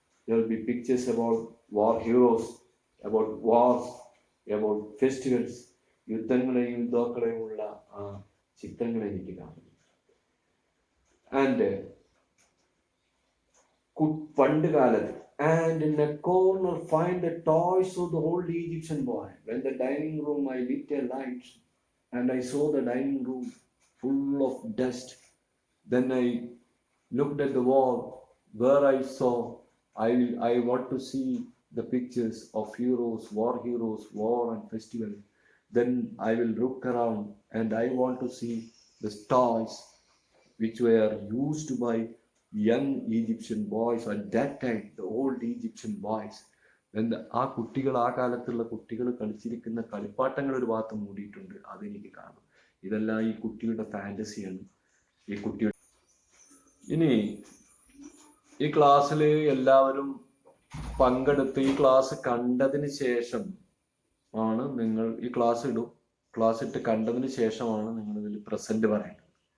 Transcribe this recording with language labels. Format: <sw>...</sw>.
<en>There will be pictures about war heroes, about wars, about festivals.</en> <ml>യുദ്ധങ്ങളെയും യുദ്ധാക്കളെയുമുള്ള ചിത്രങ്ങൾ എനിക്ക് കാണുന്നു. And പണ്ട് കാലത്ത്</ml> <en>and in a corner find the toys of the old Egyptian boy. When the dining room I lit a light and I saw the dining room full of dust. Then I looked at the wall where I saw I want to see the pictures of heroes, war and festival. Then I will look around and I want to see the toys which were used by young Egyptian boys at that time, the old Egyptian boys.</en> <ml>ആ കുട്ടികൾ, ആ കാലത്തുള്ള കുട്ടികൾ കളിച്ചിരിക്കുന്ന കളിപ്പാട്ടങ്ങൾ ഒരു ഭാഗത്ത് മൂടിയിട്ടുണ്ട്, അതെനിക്ക് കാണാം. ഇതെല്ലാം ഈ കുട്ടിയുടെ ഫാന്റസിയാണ്. ഈ കുട്ടിയുടെ ഇനി ഈ ക്ലാസ്സിൽ എല്ലാവരും പങ്കെടുത്ത് ഈ ക്ലാസ് കണ്ടതിന് ശേഷം ആണ് നിങ്ങൾ ഈ ക്ലാസ് ഇട്ട് കണ്ടതിന് ശേഷമാണ് നിങ്ങൾ ഇതിൽ പ്രസന്റ് പറയേണ്ടത്.</ml>